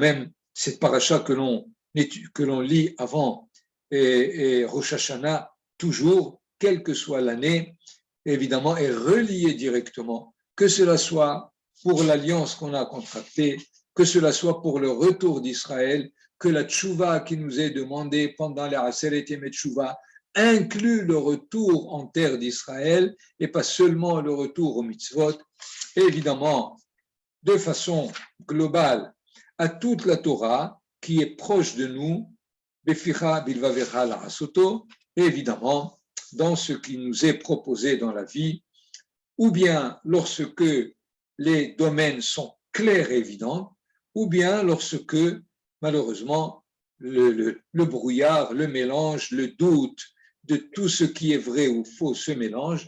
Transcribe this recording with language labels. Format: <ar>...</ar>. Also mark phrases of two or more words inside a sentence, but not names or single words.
<fr>même cette paracha que l'on lit avant et Rosh Hashanah, toujours, quelle que soit l'année, évidemment, est reliée directement, que cela soit pour l'alliance qu'on a contractée, que cela soit pour le retour d'Israël, que la tchouva qui nous est demandée pendant les</fr> <he>עשרת ימי תשובה</he> <fr>inclut le retour en terre d'Israël et pas seulement le retour aux mitzvot. Et évidemment, de façon globale, à toute la Torah qui est proche de nous,</fr> <he>בפיך בלבבך לעשתו,</he> <fr>et évidemment, dans ce qui nous est proposé dans la vie, ou bien lorsque les domaines sont clairs et évidents, ou bien lorsque, malheureusement, le brouillard, le mélange, le doute de tout ce qui est vrai ou faux se mélange.</fr>